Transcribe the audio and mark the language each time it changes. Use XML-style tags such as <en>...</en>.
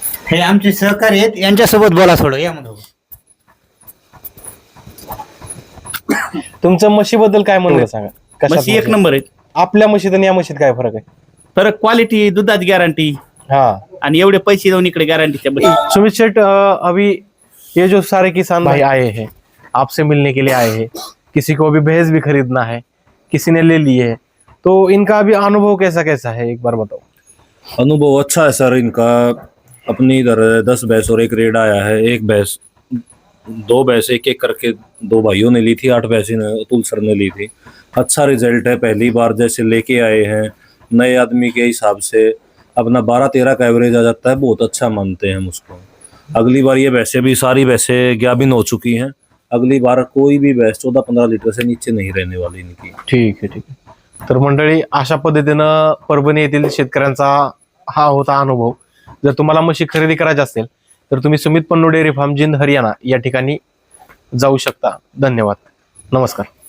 <mr>हे आमचे सहकारी आहेत, यांच्यासोबत बोला थोडं या म्हणून. तुमचं म्हशीबद्दल काय म्हणणं सांगा? कशात म्हशी एक नंबर आहेत. आपल्या म्हशीत आणि या म्हशीत काय फरक आहे? फरक क्वालिटी, दुधात गॅरंटी, हाँ, आणि एवढे पैसे जाऊन इकडे गॅरंटीच्या बस.</mr> <hi>सुमित शेठ, अभी ये जो सारे किसान भाई आए हैं आपसे मिलने के लिए आए हैं, किसी को अभी भैंस भी खरीदना है, किसी ने ले ली है, तो इनका अभी अनुभव कैसा कैसा है एक बार बताओ। अनुभव अच्छा है सर इनका। अपनी इधर 10 भैंस और एक रेड आया है। एक भैंस 2 भैंस एक एक करके 2 भाइयों ने ली थी, 8 भैंस अतुल सर ने ली थी। अच्छा रिजल्ट है, पहली बार जैसे लेके आए हैं नए आदमी के हिसाब से अपना 12-13 का एवरेज आ जाता है, बहुत अच्छा मानते हैं हम उसको। अगली बार ये भैंसें भी सारी भैंसें गाभिन हो चुकी हैं, अगली बार कोई भी भैंस 14-15 लिटर से नीचे नहीं रहने वाली इनकी।</hi> <mr>ठीक आहे ठीक आहे। तर मंडळी, अशा पद्धतीनं परभणी येथील शेतकऱ्यांचा हा होता अनुभव। जर तुम्हाला म्हशी खरेदी करायची असेल तर तुम्ही सुमित पन्नू डेअरी फार्म, जिंद, हरियाणा या ठिकाणी जाऊ शकता। धन्यवाद, नमस्कार.</mr>